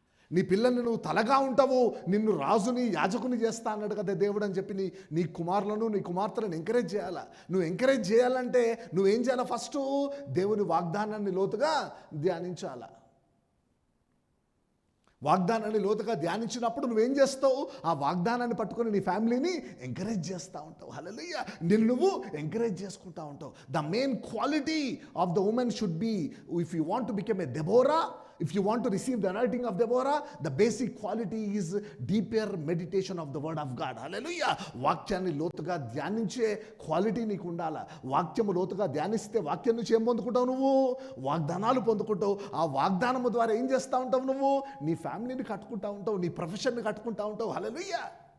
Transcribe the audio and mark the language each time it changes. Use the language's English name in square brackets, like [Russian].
[Telugu] నీ పిల్లల్ని నువ్వు తలగా ఉంటావు, నిన్ను రాజుని యాజకుని చేస్తా అన్నాడు కదా దేవుడు అని చెప్పి నీ కుమారులను, నీ కుమార్తెలను ఎంకరేజ్ చేయాలా. నువ్వు ఎంకరేజ్ చేయాలంటే నువ్వేం చేయాలా? ఫస్ట్ దేవుని వాగ్దానాన్ని లోతుగా ధ్యానించాలా. వాగ్దానాన్ని లోతుగా ధ్యానించినప్పుడు నువ్వేం చేస్తావు? ఆ వాగ్దానాన్ని పట్టుకొని నీ ఫ్యామిలీని ఎంకరేజ్ చేస్తూ ఉంటావు. హల్లెలూయా. నిన్ను నువ్వు ఎంకరేజ్ చేసుకుంటూ ఉంటావు. [English] The main quality of the women should be, if you want to become a Deborah, if you want to receive the anointing of Deborah, the basic quality is deeper meditation of the word of God. Hallelujah. [Telugu] వాక్యాన్ని లోతుగా ధ్యానించే quality నీకు ఉండాలా. వాక్యము లోతుగా ధ్యానిస్తే వాక్యం నుంచి ఏం పొందుకుంటావు? నువ్వు వాగ్దానాలు పొందుకుంటావు. ఆ వాగ్దానము ద్వారా ఏం చేస్తూ ఉంటావు? నువ్వు నీ ఫ్యామిలీని కట్టుకుంటూ ఉంటావు, నీ ప్రొఫెషన్ని కట్టుకుంటూ ఉంటావు. హల్లెలూయా.